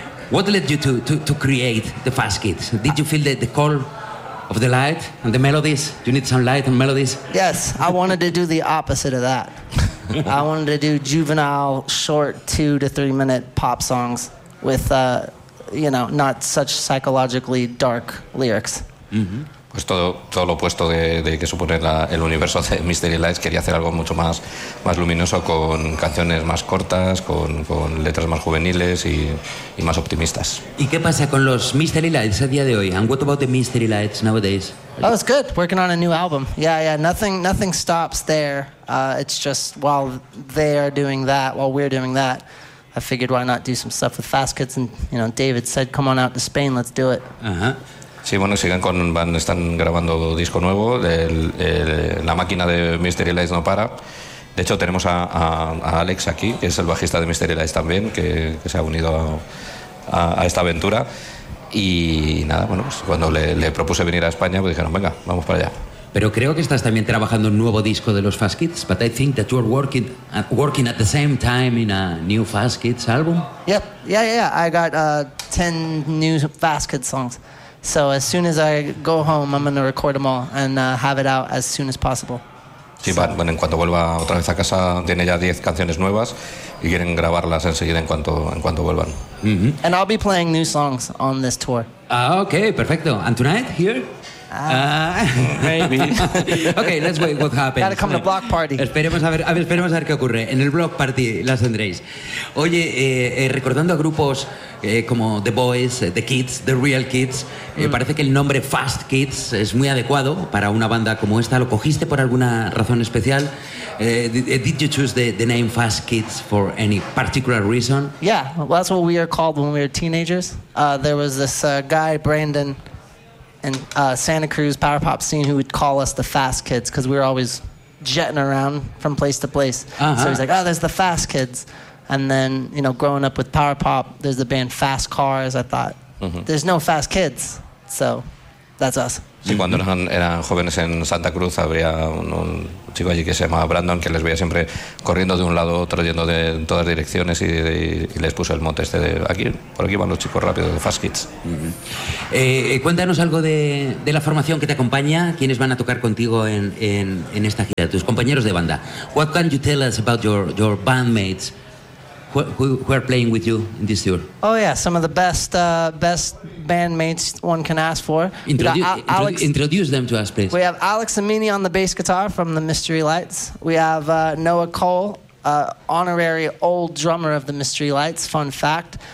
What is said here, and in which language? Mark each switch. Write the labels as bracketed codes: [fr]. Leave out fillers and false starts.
[en] What led you to create the Fast Kids? Did you feel the call of the light and the melodies? Do you need some light and melodies? Yes, I wanted to do the opposite of that. I wanted to do juvenile, short, 2 to 3 minute pop songs with, you know, not such psychologically dark lyrics. [es] Pues todo lo opuesto de que supone el universo de Mystery Lights. Quería hacer algo mucho más luminoso, con canciones más cortas, con letras más juveniles y más optimistas. ¿Y qué pasa con los Mystery Lights a día de hoy? [en] And what about the Mystery Lights nowadays? Oh, it's good. Working on a new album. Yeah, nothing stops there. It's just while they are doing that, while we're doing that, I figured why not do some stuff with Fast Kids. And, you know, David said, come on out to Spain, let's do it. [es] Sí, bueno, están grabando disco nuevo. La máquina de Mystery Lights no para. De hecho, tenemos a Alex aquí, que es el bajista de Mystery Lights también, que se ha unido a esta aventura. Y nada, bueno, pues cuando le propuse venir a España, pues dijeron, venga, vamos para allá. Pero creo que estás también trabajando un nuevo disco de los Fast Kids. [en] But I think that you're working at the same time in a new Fast Kids album. Yeah. I got 10 new Fast Kids songs. So as soon as I go home, I'm going to record them all and have it out as soon as possible. [es] Sí, bueno, en cuanto vuelva otra vez a casa, tiene ya 10 canciones nuevas y quieren grabarlas enseguida en cuanto vuelvan. Mm-hmm. [en] And I'll be playing new songs on this tour. Ah, okay, perfecto. And tonight, here? Maybe. Okay, let's wait, what happens. Gotta come to block party. [es] Esperemos a ver qué ocurre. En el block party las tendréis. Oye, recordando a grupos como The Boys, The Kids, The Real Kids, parece que el nombre Fast Kids es muy adecuado para una banda como esta. ¿Lo cogiste por alguna razón especial? [en] Did you choose the name Fast Kids for any particular reason? Yeah, well, that's what we are called when we were teenagers. There was this guy, Brandon, in Santa Cruz power pop scene who would call us the Fast Kids because we were always jetting around from place to place. Uh-huh. So he's like, oh, there's the Fast Kids. And then, you know, growing up with power pop, there's the band Fast Cars. I thought, there's no Fast Kids. So that's us. [es] Sí, cuando eran jóvenes en Santa Cruz, habría un chico allí que se llamaba Brandon, que les veía siempre corriendo de un lado a otro, yendo de todas direcciones, y les puso el mote este de aquí, por aquí van los chicos rápidos de Fast Kids. Cuéntanos algo de la formación que te acompaña, quiénes van a tocar contigo en esta gira, tus compañeros de banda. [en] What can you tell us about your bandmates who are playing with you in this tour? Oh yeah, some of the best bandmates one can ask for. Introduce them to us, please. We have Alex Amini on the bass guitar from the Mystery Lights. We have Noah Cole, honorary old drummer of the Mystery Lights, fun fact.